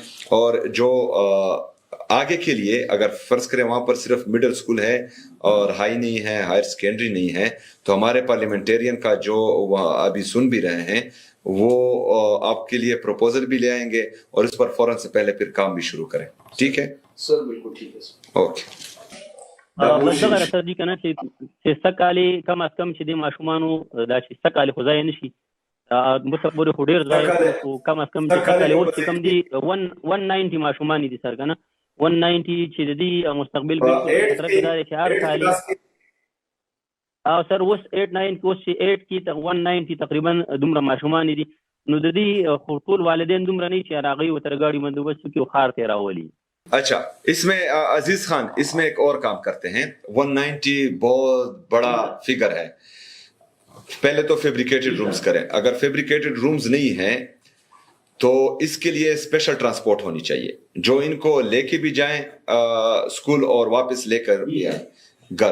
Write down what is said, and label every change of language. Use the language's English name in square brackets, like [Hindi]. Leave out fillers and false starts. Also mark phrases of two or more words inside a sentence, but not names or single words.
[Urdu] اور جو آگے کے لیے اگر فرض کریں وہاں پر صرف مڈل سکول ہے اور ہائی نہیں ہے، ہائر سیکنڈری نہیں ہے، تو ہمارے پارلیمنٹیرین کا جو ابھی سن بھی رہے ہیں وہ آپ کے لیے پروپوزل بھی لے آئیں گے اور اس پر فوراً سے پہلے پھر کام بھی شروع کریں. ٹھیک ہے سر؟ بالکل ٹھیک ہے سر. اوکے. [Pashto] بس دغه راته دي که نه چې سږ کم از کم چې د ماشومانو دا چې سږ خو ځای نه شي، مخه پورې خو ډېر ځای، خو کم از کم چې سږ اوس چې کم دي 190 ماشومان دي سر که نه 190 چې د دې مستقبل بالکل خطره کې دا دی چې هر کال او سر اوس 8-9 اوس چې 8 کې 190 تقریبا دومره ماشومان دي. نو د دې خو ټول والدین دومره نه چې هغوی ورته ګاډي بندوبست وکړي او ښار ته راولي. [Urdu] اچھا، اس میں عزیز خان اس میں ایک اور کام کرتے ہیں. 190 بہت بڑا فگر ہے. پہلے تو فیبریکیٹڈ رومز کریں. اگر فیبریکیٹڈ رومز نہیں ہیں تو اس کے لیے اسپیشل ٹرانسپورٹ ہونی چاہیے جو ان کو لے کے بھی جائیں اسکول اور واپس لے کر بھی آئیں گھر.